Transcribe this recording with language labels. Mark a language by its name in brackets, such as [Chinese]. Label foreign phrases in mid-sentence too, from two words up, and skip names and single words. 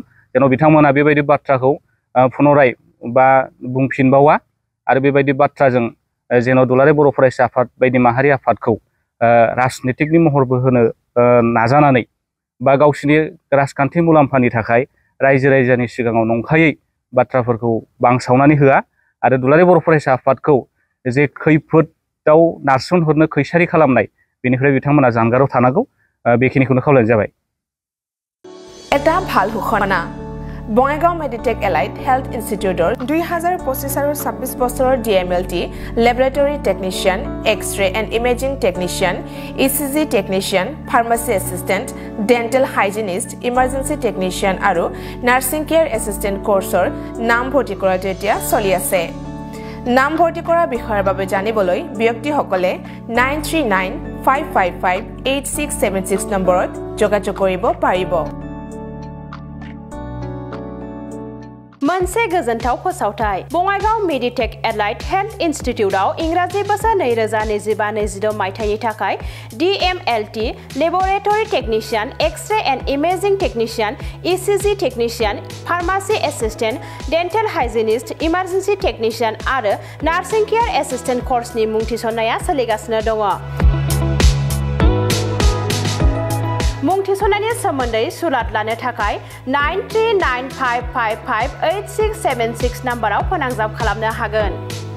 [Bodo] जेन' बिथांमोना बेबायदि बाथ्राखौ पुनराय बा बुंफिनबावा आरो बेबायदि बाथ्राजों जेन' दुलाराय बर' फरायसा आफाद बायदि माहारि आफादखौ राजनितिकनि महरबो होनो नाजानानै बा गावसिनि राजखान्थि मुलाम्फानि थाखाय रायजो राजानि सिगाङाव नंखायै बाथ्राफोरखौ बांसावनानै होआ आरो दुलाराय बर' फरायसा आफादखौ जे खैफोदाव नारसोमहरनो खैसारि खालामनाय बेनिफ्राय बिथांमोना जानगाराव थानांगौ बेखिनिखौनो खावलायनाय जाबाय [Assamese] এটা ভাল ঘোষণা বঙাইগাঁও মেডিটেক এলাইট হেলথ ইনষ্টিটিউটৰ 2025 আৰু 26 বছৰৰ ডিএমএলটি ল্যাবৰেটৰী টেকনিশিয়ান এক্স-ৰে এণ্ড ইমেজিং টেকনিশিয়ান ইচিজি টেকনিশিয়ান ফাৰ্মাসী এসিস্টেন্ট ডেন্টেল হাইজিনিষ্ট ইমাৰ্জেন্সি টেকনিশিয়ান আৰু নাৰ্ছিং কেয়াৰ এসিস্টেন্ট কোৰ্সৰ নাম ভৰ্তি কৰাটো এতিয়া চলি আছে নাম ভৰ্তি কৰাৰ বিষয়ৰ বাবে জানিবলৈ ব্যক্তিসকলে 9395558676 নম্বৰত যোগাযোগ কৰিব পাৰিব [Bodo] मोनसे गोजोनथाव फोसावथाय बङाइगाव मेडिटेक एलाइट हेल्थ इन्स्टिट्यूटआव इंराजि बोसोर 2025-26 मायथाइनि थाखाय DMLT लेबोरेटरी टेक्निशियन एक्स-रे एंड इमेजिंग टेक्निशियन ECG टेक्निशियन फार्मासी एसिस्टेंट डेंटल हाइजिनिस्ट इमार्जेंसी टेक्निशियन आरो नार्सिं केयर एसिस्टेंट कोर्सनि मुं थिसननाया सोलिगासिनो दङ मुं थिसननायनि सोमोन्दै सुलाद लानो थाखाय 9395558676 नम्बराव फोनांजाब खालामनो हागोन।